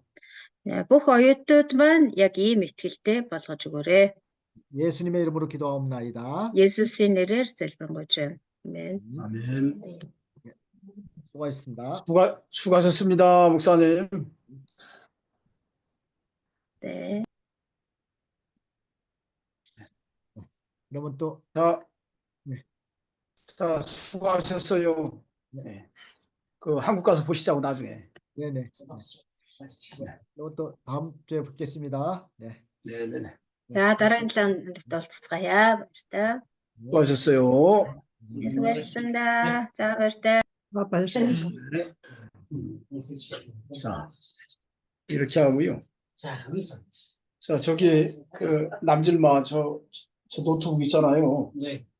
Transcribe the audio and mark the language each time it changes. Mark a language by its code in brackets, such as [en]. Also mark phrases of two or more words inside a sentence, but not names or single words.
[mn] Бүх оюутнууд маань яг ийм итгэлтэй болгож өгөөрэй. [ko] 예수님의 이름으로 기도하옵나이다. [mn] Есүсийн нэрээр залбирanгуйж байна. [ko] 아멘. 아멘. 수고하셨습니다. 수고하셨습니다, 목사님. 네. 그러면 또 네. 자, 수고하셨어요. 네. 그 한국 가서 보시자고 나중에. 네네. 그러면 또 다음 주에 뵙겠습니다. 네. 네네네. [mn] За дараагийн 7 хоногт уулзцгаая. Баярлалаа. [ko] 수고하셨어요. 수고하셨습니다. [mn] 자, баярлалаа. [ko] 네. 자, 이렇게 하고요. 자, 저기 그 남질마 저 노트북 있잖아요. 네.